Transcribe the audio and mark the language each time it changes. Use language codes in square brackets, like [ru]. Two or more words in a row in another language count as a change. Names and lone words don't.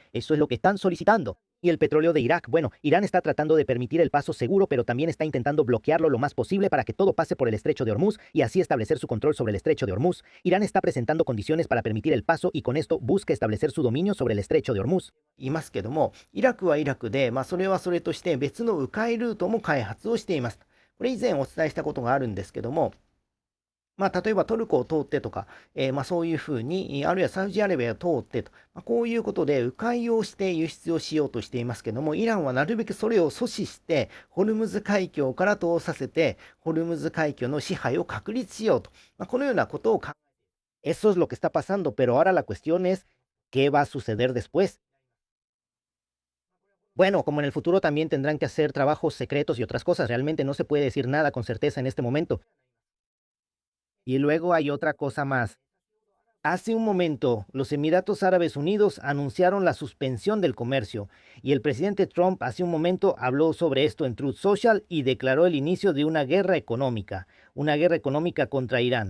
[es] Eso es lo que están solicitando. Y el petróleo de Irak, bueno, Irán está tratando de permitir el paso seguro, pero también está intentando bloquearlo lo más posible para que todo pase por el estrecho de Hormuz y así establecer su control sobre el estrecho de Hormuz. Irán está presentando condiciones para permitir el paso y con esto busca establecer su dominio sobre el estrecho de Hormuz. [ja] 言いますけども、イラクはイラクで、それはそれとして別の迂回ルートも開発をしています。これ以前お伝えしたことがあるんですけども、例えばトルコを通ってとか、そういうふうに、あるいはサウジアラビアを通ってと、こういうことで迂回をして輸出をしようとしていますけども、イランはなるべくそれを阻止して、ホルムズ海峡から通させて、ホルムズ海峡の支配を確立しようと、このようなことを考え、 [es] Eso es lo que está pasando, pero ahora la cuestión es, ¿qué va a suceder después? Bueno, como en el futuro también tendrán que hacer trabajos secretos y otras cosas, realmente no se puede decir nada con certeza en este momento. Y luego hay otra cosa más. Hace un momento, los Emiratos Árabes Unidos anunciaron la suspensión del comercio y el presidente Trump hace un momento habló sobre esto en Truth Social y declaró el inicio de una guerra económica contra Irán.